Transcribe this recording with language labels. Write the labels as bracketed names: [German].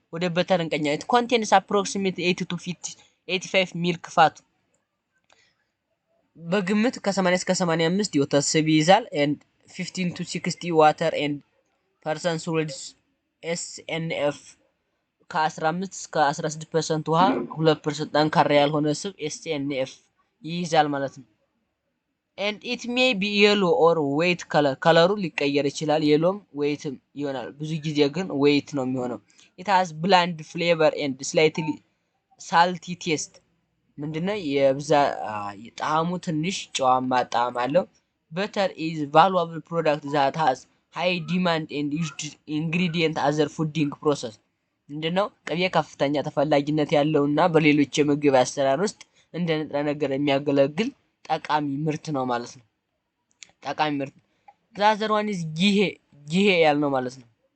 [Amharic] ወደ በተር እንቀኛለን። [English] it contains approximately 80 to 85 milk fat [Amharic] በግምት ከ80 እስከ 85 የወተት ስብ ይይዛል [English] and 15 to 60 water and percent solids SNF [Amharic] ከ15 እስከ 16% ውሃ 2% ጠንካራ ያልሆነ ስብ SNF ይይዛል ማለት ነው። [English] and it may be yellow or white [Amharic] ከለሩ ሊቀየር ይችላል። የሎም ወይትም ይሆናል። ብዙ ጊዜ ግን white ነው የሚሆነው። [English] it has bland flavor and slightly salty taste [Amharic] ምንድነው? ጣዕሙ ትንሽ ጨዋማ ጣዕም አለው። [English] butter is valuable product that has high demand and used ingredient other fooding process [Amharic] ምንድነው? ቅቤ ከፍተኛ ተፈላጊነት ያለውና በሌሎች የምግብ አሰራር ውስጥ እንደ ንጥረ ነገር የሚያገለግል ጠቃሚ ምርት ነው ማለት ነው። ጠቃሚ ምርት [English] the other one is [Amharic] ጊሄ ያልነው ማለት ነው።